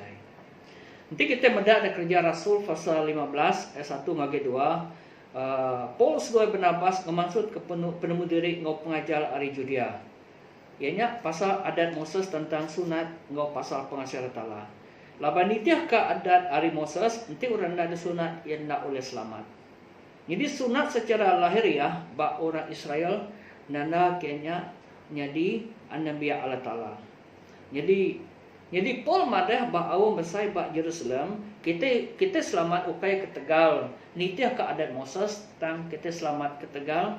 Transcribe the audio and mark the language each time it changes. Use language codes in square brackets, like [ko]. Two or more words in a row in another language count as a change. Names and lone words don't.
[iba] Nanti kita mendak ada kerja Rasul pasal 15 ayat 1 ngage 2. Paul sedoi Barnabas ngemaksud ke penemu diri ngau pengajar ari Judea. Ianya pasal adat Moses tentang sunat ngau pasal pengasyar Allah. Laban nitiah ke adat ari Moses nanti orang ada sunat yang nak oleh selamat. Jadi sunat secara lahiriah ba orang Israel nanda kenya nyadi annabiya Allah Taala. Jadi Paul madah ba awam besai ba Jerusalem kita selamat ukai ke Tegal. Nitiah ke adat Moses tang kita selamat ke Tegal.